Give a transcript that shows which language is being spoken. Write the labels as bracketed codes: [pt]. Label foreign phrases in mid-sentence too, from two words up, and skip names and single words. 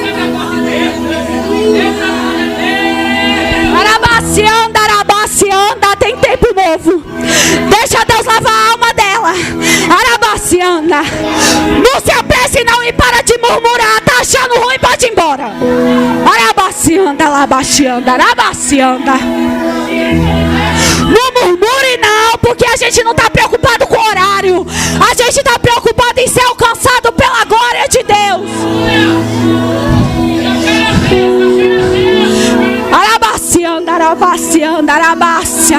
[pt] Arabacianda, tem tempo novo. Deixa Deus lavar a alma dela. Arabacianda, não se apresse não e para de murmurar. Tá achando ruim, pode ir embora. Arabacianda, labacianda, arabacianda. Não murmure não, porque a gente não está preocupado com o horário. A gente está preocupado em ser alcançado pela glória de Deus. Arabácia.